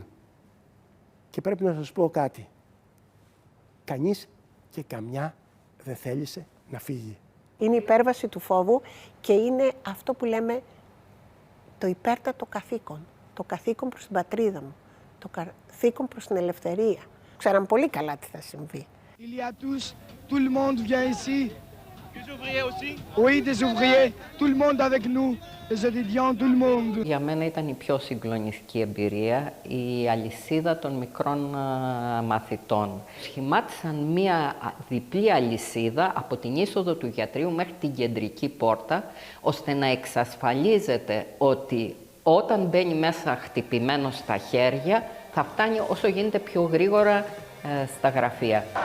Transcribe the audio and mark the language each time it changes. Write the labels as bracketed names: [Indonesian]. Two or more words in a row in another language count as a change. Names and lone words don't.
[Greek] Και πρέπει να σας πω κάτι. Κανείς και καμιά δεν θέλησε να φύγει. Είναι η υπέρβαση του φόβου και είναι αυτό που λέμε το υπέρτατο καθήκον. Το καθήκον προς την πατρίδα μου. Το καθήκον προς την ελευθερία. Ξέραν πολύ καλά τι θα συμβεί. [French] Il y a tous, tout le monde vient ici. Des ouvriers aussi? Oui, des ouvriers. Tout le monde avec nous. Les étudiants, tout le monde. [Greek] Για μένα ήταν η πιο συγκλονιστική εμπειρία η αλυσίδα των μικρών μαθητών. Σχημάτισαν μία διπλή αλυσίδα από την είσοδο του γιατρείου μέχρι την κεντρική πόρτα, ώστε να εξασφαλίζεται ότι όταν μπαίνει μέσα χτυπημένο στα χέρια, θα φτάνει όσο γίνεται πιο γρήγορα στα γραφεία.